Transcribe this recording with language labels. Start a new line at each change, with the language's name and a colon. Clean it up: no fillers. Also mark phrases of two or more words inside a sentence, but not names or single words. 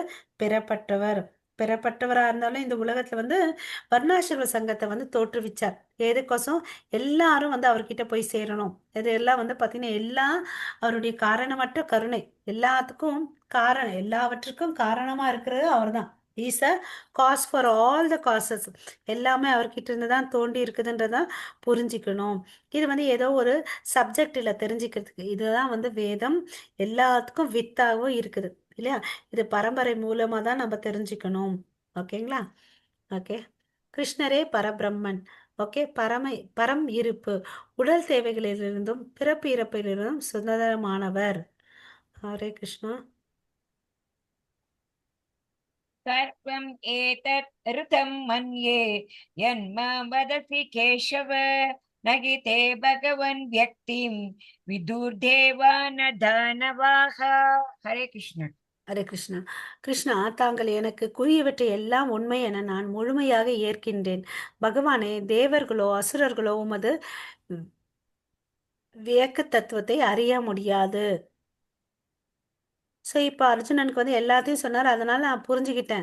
Tamil: பிறப்பட்டவர். பிறப்பட்டவரா இருந்தாலும் இந்த உலகத்துல வந்து வர்ணாசிரம சங்கத்தை வந்து தோற்றுவிச்சார். எதுக்கோசம்? எல்லாரும் வந்து அவர்கிட்ட போய் சேரணும். இது எல்லாம் வந்து பார்த்தீங்கன்னா எல்லாம் அவருடைய காரணமற்ற கருணை. எல்லாத்துக்கும் காரணம், எல்லாவற்றுக்கும் காரணமா இருக்கிறது அவர்தான்
English: is a cause for all the causes.
Tamil: எல்லாமே அவர்கிட்ட இருந்து தான் தோண்டி இருக்குதுன்றதான் புரிஞ்சுக்கணும். இது வந்து ஏதோ ஒரு சப்ஜெக்டில் தெரிஞ்சுக்கிறதுக்கு இதுதான் வந்து வேதம் எல்லாத்துக்கும் வித்தாகவும் இருக்குது இல்லையா? இது பரம்பரை மூலமாக தான் நம்ம தெரிஞ்சுக்கணும். ஓகேங்களா? ஓகே. கிருஷ்ணரே பரபிரம்மன். ஓகே. பரம் இருப்பு. உடல் தேவைகளிலிருந்தும் பிறப்பு இறப்பிலிருந்தும் சுதந்திரமானவர். ஹரே கிருஷ்ணா.
Sanskrit: सर्वम् एतत् ऋतं मन्ये यन्मां वदसि केशव न हि ते भगवन् व्यक्तिं विदुर्देवा न दानवाः. हरे कृष्ण.
Tamil: ஹரே கிருஷ்ணா. கிருஷ்ணா, தாங்கள் எனக்கு கூறியவற்றை எல்லாம் உண்மை என நான் முழுமையாக ஏற்கின்றேன். பகவானே, தேவர்களோ அசுரர்களோ உமது வியக்க தத்துவத்தை அறிய முடியாது. ஸோ இப்போ அர்ஜுனனுக்கு வந்து எல்லாத்தையும் சொன்னார், அதனால நான் புரிஞ்சுக்கிட்டேன்.